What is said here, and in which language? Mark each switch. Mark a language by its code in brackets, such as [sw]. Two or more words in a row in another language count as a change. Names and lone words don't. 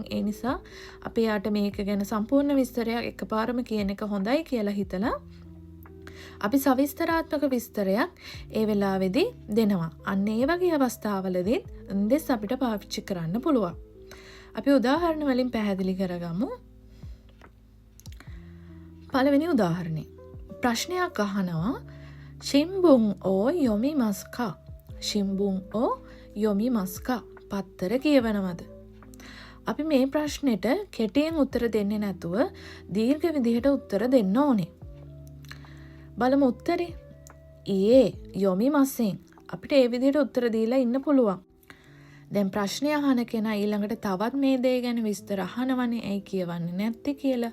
[si] ඒ නිසා අපි යාට මේක ගැන සම්පූර්ණ විස්තරයක් එකපාරම කියන එක හොඳයි කියලා හිතලා අපි සවිස්තරාත්මක විස්තරයක් ඒ වෙලාවේදී දෙනවා. අන්න ඒ වගේ අවස්ථාවලදී උන්දෙස් අපිට පාවිච්චි කරන්න පුළුවන්. අපි උදාහරණ වලින් පැහැදිලි කරගමු. පළවෙනි උදාහරණය. ප්‍රශ්නයක් අහනවා [ja] shimbun o yomimasu ka. shimbun o yomimasu ka. [si] පත්තර කියවනවද? අපි මේ ප්‍රශ්නෙට කෙටියෙන් උත්තර දෙන්නේ නැතුව දීර්ඝ විදිහට උත්තර දෙන්න ඕනේ. බලමු උත්තරේ. [ja] いいえ 読み ません [si] අපිට ඒ විදිහට උත්තර දීලා ඉන්න පුළුවන්. දැන් ප්‍රශ්නය අහන කෙනා ඊළඟට තවත් මේ දේ ගැන විස්තර අහනවනේ ඇයි කියවන්නේ නැත්තේ කියලා.